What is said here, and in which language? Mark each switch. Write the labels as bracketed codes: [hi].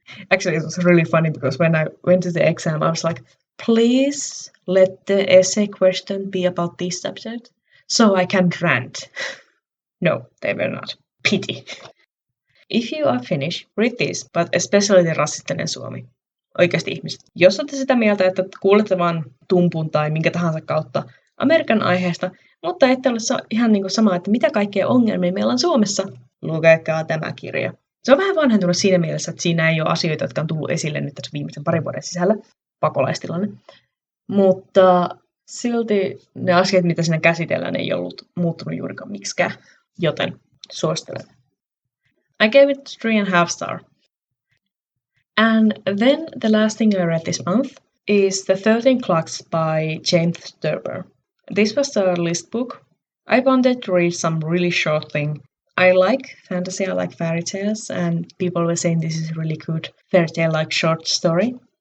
[en] Actually, it was really funny because when I went to the exam, I was like, please let the essay question be about this subject so I can rant. No, they were not. Pity. If you are Finnish, read this, but especially the Rasistinen Suomi. [fi] Oikeasti ihmiset, jos olette sitä mieltä, että kuulette vaan tumpun tai minkä tahansa kautta Amerikan aiheesta, mutta ette ole ihan niin kuin sama, että mitä kaikkea ongelmia meillä on Suomessa, lukekaa tämä kirja. Se on vähän vanhentunut siinä mielessä, että siinä ei ole asioita, jotka on tullut esille nyt tässä viimeisen parin vuoden sisällä, pakolaistilanne. Mutta silti ne asiat, mitä siinä käsitellään, ei ollut muuttunut juurikaan miksikään, joten suosittelen. [en] I gave it 3.5 stars. And then the last thing I read this month is The 13 Clocks by James Thurber. This was a list book. I wanted to read some really short thing. I like fantasy, I like fairy tales, and people were saying this is a really good fairy tale-like short story.